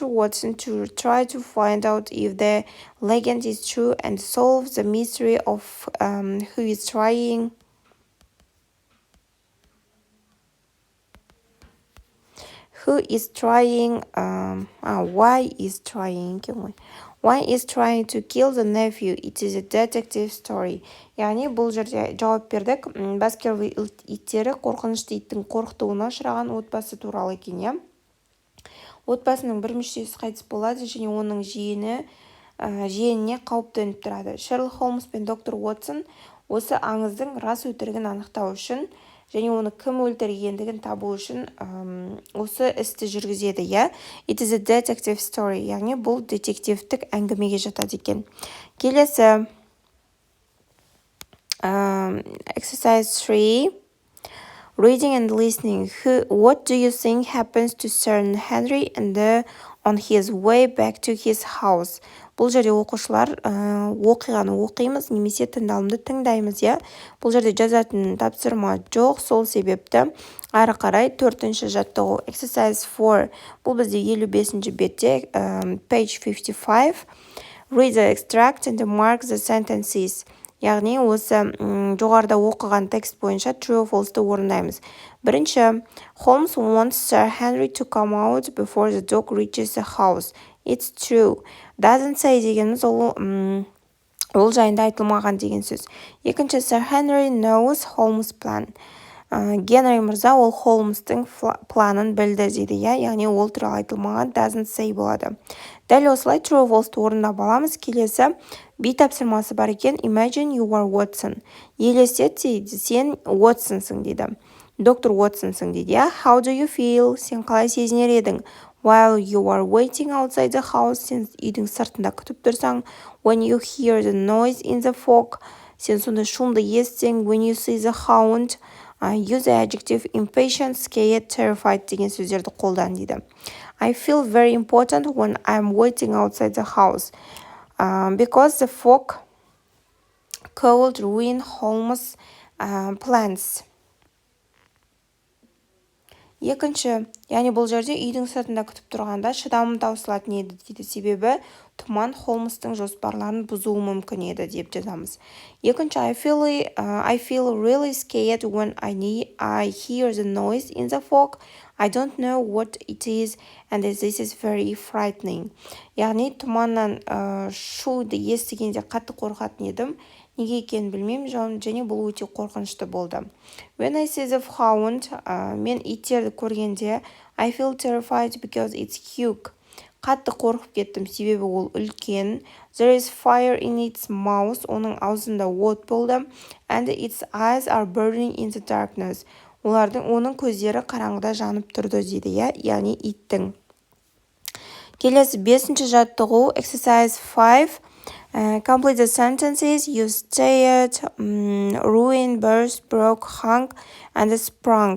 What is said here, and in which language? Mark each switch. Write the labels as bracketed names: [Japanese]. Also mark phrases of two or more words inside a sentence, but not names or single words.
[English] Watson try to find out if the legend is true and solve the mystery of who is trying why is trying Why is trying to kill the nephew? It is a detective story. [Kazakh] Яғни бұл жерде жауап бердік. Баскервилл иттері қорқынышты иттің қорқытуына ұшыраған отбасы туралы екен, иә. Отбасының бір мүшесі қайтыс болады және оның жиеніне қауіп төніп тұрады. Шерлок Холмс пен доктор Уотсон осы аңыздың рас өтірігін анықтау үшін және оны кім өлтіргендігін табу үшін осы істі жүргізеді, иә. [English] It is a detective story, [Kazakh] яғни бұл детективтік әңгімеге жатады екен. Келесі exercise 3. [English] Reading and listening. What do you think happens to Sir Henry on his way back to his house? [Kazakh] Бұл жерде оқушылар оқиғаны оқимыз, немесе тыңдалымды тыңдаймыз, иә. Бұл жерде жазатын тапсырма жоқ, сол себепті ары қарай 4-ші жаттығу exercise 4. Бұл бізде 55-ші бетте page 55. [English] Read the extract and mark the sentences. [Kazakh] Яғни осы жоғарыда оқыған текст бойынша [English] true or false- [Kazakh] ты орындаймыз. [English] Бірінші, Holmes wants Sir Henry to come out before the dog reaches the house. It's true. Doesn't say [Kazakh] дегеніміз ол жайында айтылмаған деген сөз. Екінші, [English] Sir Henry knows Holmes' plan. [Kazakh] Генри мырза ол Холмстың планын білді дейді, иә, яғни ол туралы айтылмаған [English] doesn't say [Kazakh] болады. Дәл осылай [English] true or false- [Kazakh] ты орындап аламыз. Келесі B тапсырмасы бар екен. [English] Imagine you are Watson. [Kazakh] Елестет дейді, сен Уотсонсың дейді. Доктор Уотсонсың дейді, иә. [English] How do you feel? [Kazakh] Сен қалай сезінер едің? [English] While you are waiting outside the house. [Kazakh] Сен үйдің сыртында күтіп тұрсаң. [English] When you hear the noise in the fog. [Kazakh] Сен сонда шумды естісең. [English] When you see the hound. Use the adjective impatient, scared, terrified [Kazakh] деген сөздерді қолдан дейді. [English] I feel very important when I'm waiting outside the house. Because the fog could ruin Holmes' plans. [Kazakh] Екінші, яғни бұл жерде үйдің сыртында күтіп тұрғанда шыдамым таусылатын еді дейді. Себебі тұман Холмстың жоспарларын бұзуы мүмкін еді деп жазамыз. Екінші, [English] I feel really scared when I hear the noise in the fog. I don't know what it is and this is very frightening. [Kazakh] Яғни тұманнан шуды естігенде қатты қорқатын едім. Неге екенін білмеймін, және бұл өте қорқынышты болды. [English] When I see the hound, [Kazakh] мен иттерді көргенде, [English] I feel terrified because it's huge. [Kazakh] Қатты қорқып кеттім, себебі ол үлкен. [English] There is fire in its mouth, [Kazakh] оның аузында от болды. [English] And its eyes are burning in the darkness. [Kazakh] Оның көздері қараңғыда жанып тұрды дейді, яғни иттің. Келесі 5-ші жаттығу, exercise 5. [English] Complete the sentences. You stayed, ruined, burst, broke, hung, and sprung.